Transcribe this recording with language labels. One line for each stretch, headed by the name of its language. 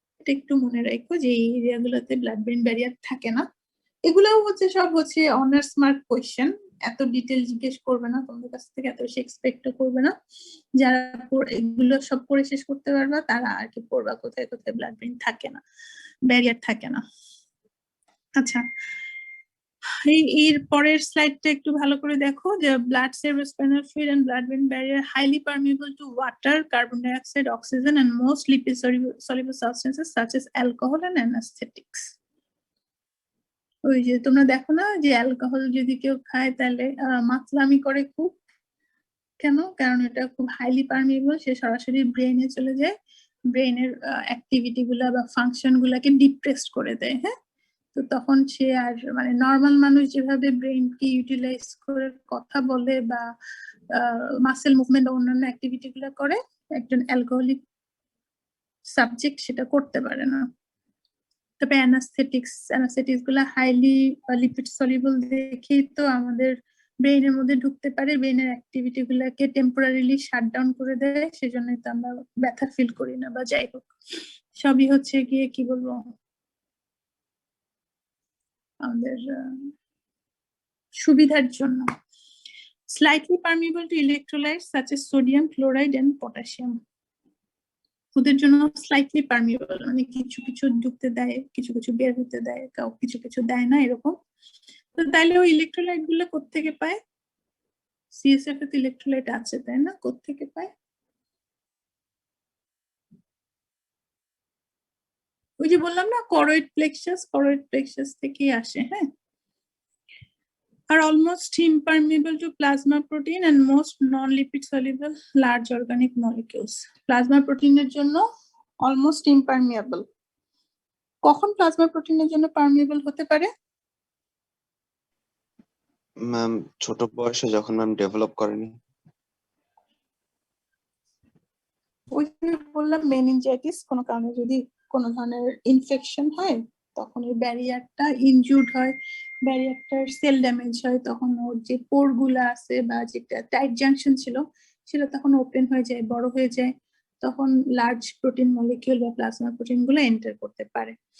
Bangla: এটা একটু মনে রাখো যে এই এরিয়াগুলোতে ব্লাড ব্রেন ব্যারিয়ার থাকে না। এগুলাও হচ্ছে সব হচ্ছে অনার্স মার্ক কোয়েশ্চেন, এত ডিটেল জিজ্ঞেস করবে না তোমাদের কাছ থেকে, এত বেশি এক্সপেক্ট করবে না। যারা এগুলো সব পড়ে শেষ করতে পারবা তারা আর কি পড়বা কোথায় কোথায় ব্লাড ব্রেন থাকে না, ব্যারিয়ার থাকে না। আচ্ছা, এর পরের স্লাইডটা একটু ভালো করে দেখো যে
English: Blood cerebrospinal fluid and blood brain barrier highly permeable to water, carbon dioxide, oxygen and most lipid soluble substances such as alcohol and anesthetics.
Bangla: ওই যে তোমরা দেখো না যে অ্যালকোহল যদি কেউ খায় তাহলে মাতলামি করে খুব, কেন? কারণ এটা খুব হাইলি পারমিয়েবল, সে সরাসরি ব্রেনে চলে যায়, ব্রেনের অ্যাক্টিভিটি গুলা বা ফাংশন গুলাকে ডিপ্রেস করে দেয়। হ্যাঁ, তো তখন সে আর মানে নর্মাল মানুষ যেভাবে ব্রেনকে ইউটিলাইজ করে কথা বলে বা মাসেল মুভমেন্ট বা অন্যান্য অ্যাক্টিভিটি গুলা করে, একজন অ্যালকোহলিক সাবজেক্ট সেটা করতে পারে না। তবে অ্যানাস্থেটিক্স গুলা হাইলি লিপিড সলিবল দেখেই তো আমাদের ব্রেনের মধ্যে ঢুকতে পারে, ব্রেনের অ্যাক্টিভিটি গুলাকে টেম্পোরারিলি শাটডাউন করে দেয়, সেজন্যই তো আমরা ব্যথা ফিল করি না। বা যাই হোক, সবই হচ্ছে গিয়ে কি বলবো আমাদের সুবিধার জন্য।
English: Slightly permeable to electrolytes such as sodium, chloride and potassium.
Bangla: ওদের জন্য স্লাইটলি পারমিয়েবল, মানে কিছু কিছু ঢুকতে দেয়, কিছু কিছু বের হতে দেয়, কিছু কিছু দেয় না, এরকম। তো তাইলে ওই ইলেকট্রোলাইট গুলো কোত্থেকে পায়? সিএসএফ এ তো ইলেকট্রোলাইট আছে, তাই না? কোত্থেকে পায়? ওই যে বললাম না, করয়েড প্লেক্সাস থেকেই আসে।
English: হ্যাঁ, are almost impermeable to plasma protein and most non-lipid soluble large organic molecules. Plasma protein
Bangla: এর জন্য
English: almost impermeable.
Bangla: কখন প্লাজমা প্রোটিনের জন্য পারমিয়েবল হতে পারে? ম্যাম ছোট বয়সে যখন ম্যাম ডেভেলপ করেনি। ওই যে বললাম মেনিনজাইটিস কোনো কারণে যদি কোনো ধরনের ইনফেকশন হয়, তখন এই ব্যারিয়ারটা ইনজুর্ড হয়, ব্যারিয়ারটার সেল ড্যামেজ হয়, তখন ওর যে পোর গুলা আছে বা যেটা টাইট জাংশন ছিল সেটা তখন ওপেন হয়ে যায়, বড় হয়ে যায়, তখন লার্জ প্রোটিন মলিকিউল বা প্লাজমা প্রোটিন গুলো এন্টার করতে পারে।